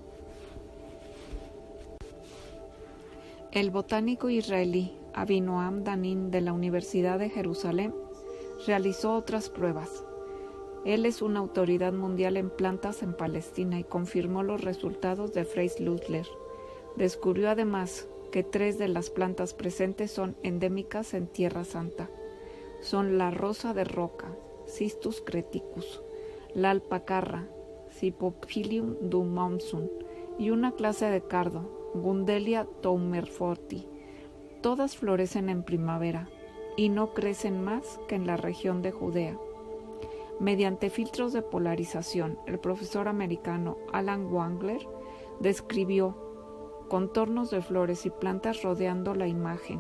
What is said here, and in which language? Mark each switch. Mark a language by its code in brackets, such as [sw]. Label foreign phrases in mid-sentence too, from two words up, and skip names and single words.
[es] El botánico israelí Avinoam Danin de la Universidad de Jerusalén realizó otras pruebas. Él es una autoridad mundial en plantas en Palestina y confirmó los resultados de Fritz Lussler. Descubrió además que 3 de las plantas presentes son endémicas en Tierra Santa. Son la rosa de roca, Cistus creticus, la alpacarra, Cypophilium dumonsum, y una clase de cardo, Gundelia taumerforti. Todas florecen en primavera y no crecen más que en la región de Judea. Mediante filtros de polarización, el profesor americano Alan Wangler describió contornos de flores y plantas rodeando la imagen.